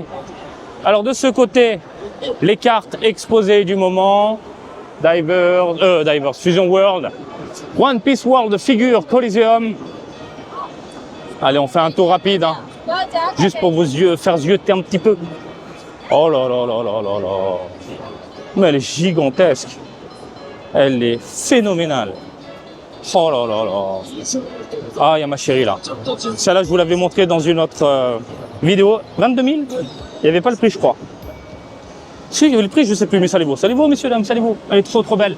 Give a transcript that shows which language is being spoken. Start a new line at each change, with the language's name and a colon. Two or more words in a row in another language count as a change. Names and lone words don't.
French: Alors de ce côté, les cartes exposées du moment. Divers, Fusion World. One Piece World Figure Coliseum. Allez, on fait un tour rapide. Hein. Juste pour faire zioter un petit peu. Oh là là là là là là. Mais elle est gigantesque. Elle est phénoménale. Oh là là là. Ah, il y a ma chérie là. Celle-là, je vous l'avais montré dans une autre vidéo. 22 000. Il n'y avait pas le prix, je crois. Si, il y avait le prix, je ne sais plus, mais salut-vous. Salut-vous, messieurs, dames, salut-vous. Elle est trop, trop belle.